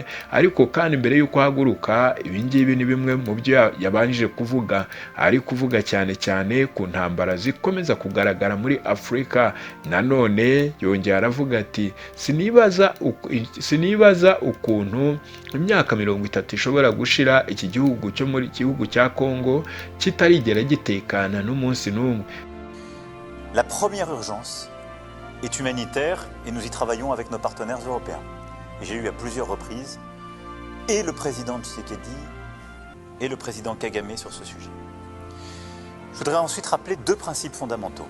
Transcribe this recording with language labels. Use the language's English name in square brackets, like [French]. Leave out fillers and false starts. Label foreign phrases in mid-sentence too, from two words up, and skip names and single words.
[Kinyarwanda] Ariko kandi mbere y'uko haguruka, ibi ngibi ni bimwe mu byo yabanjije kuvuga, ari kuvuga cyane cyane ku ntambara zikomeza kugaragara muri Afurika. Nanone yongera aravuga ati sinibaza ukuntu imyaka 30 ishobora gushira iki gihugu cyo muri gihugu cya Congo kitarigera gitekana n'umunsi n'umwe. [French] La première urgence est humanitaire et nous y travaillons avec nos partenaires européens. J'ai eu à plusieurs reprises et le président Tshisekedi et le président Kagame sur ce sujet. Je voudrais ensuite rappeler deux principes fondamentaux.